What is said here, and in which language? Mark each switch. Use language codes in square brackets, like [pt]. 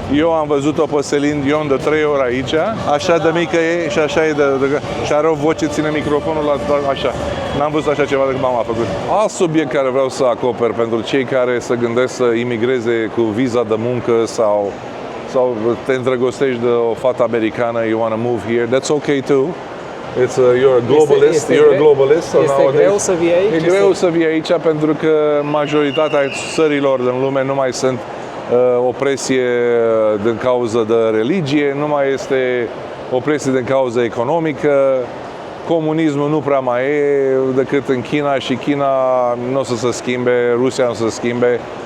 [ro] Eu am văzut-o pe Celine Dion de 3 ori aici, așa de mică e și așa e și are o voce, ține microfonul așa. N-am văzut așa ceva decât mama a făcut. Alt subiect care vreau să acoper pentru cei care se gândesc să imigreze cu viza de muncă sau te îndrăgostești de o fată americană, [en] you want to move here, that's okay too. You're a globalist, you're a globalist. So [ro] este [en] nowadays, [ro] greu să vii aici? E greu să vii aici pentru că majoritatea țărilor din lume nu mai sunt opresie din cauza de religie, nu mai este opresie din cauza economică, comunismul nu prea mai e decât în China și China nu o să se schimbe, Rusia nu o să se schimbe.